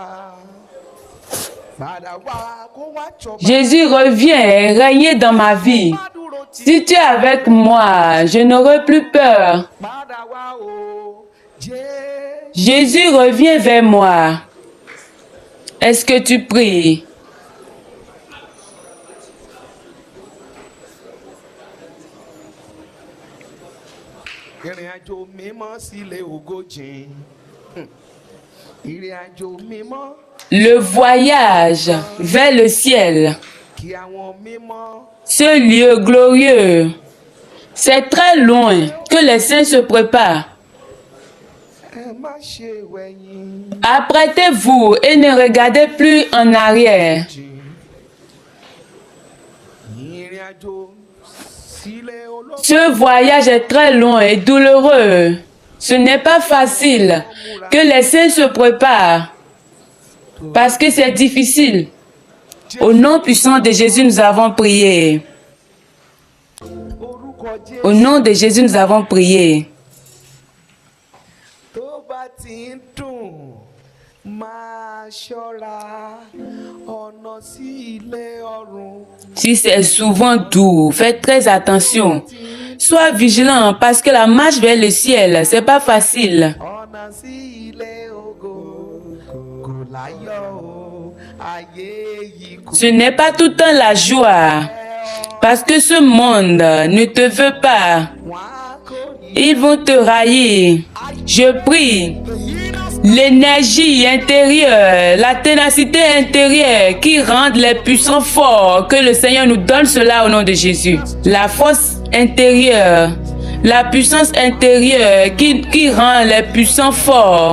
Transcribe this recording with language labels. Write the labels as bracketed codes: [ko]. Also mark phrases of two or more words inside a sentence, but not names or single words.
[fr] Jésus, reviens régner dans ma vie. Si tu es avec moi, je n'aurai plus peur. Jésus, reviens vers moi. Est-ce que tu pries? [yo] Ìrìnàjò mímọ́ sílé ògo jìn. Ìrìnàjò mímọ́. [fr] Le voyage vers le ciel. [yo] Kí àwọn mímọ́. [fr] Ce lieu glorieux. C'est très loin que les saints se préparent. [yo] Ẹ má ṣe wẹ̀yìn. [fr] Apprêtez-vous et ne regardez plus en arrière. [yo] Ìrìnàjò sílé ológo. [fr] Ce voyage est très long et douloureux. Ce n'est pas facile que les saints se préparent parce que c'est difficile. Au nom puissant de Jésus, nous avons prié. Au nom de Jésus, nous avons prié. [yo] Tó bá ti ń dùn, máa ṣọ́ra ọ̀nà sí ilé ọ̀run. [fr] Si c'est souvent doux, faites très attention. Sois vigilant parce que la marche vers le ciel, c'est pas facile. [yo] Ọ̀nà sí ilé ògo kò láyọ̀ o, ayé yìí kò. [fr] Ce n'est pas tout le temps la joie parce que ce monde ne te veut pas. [yo] Wọ́n á kó ní. [fr] Ils vont te railler. Je prie. L'énergie intérieure, la ténacité intérieure qui rendent les puissants forts, que le Seigneur nous donne cela au nom de Jésus. La force intérieure, la puissance intérieure qui rend les puissants forts.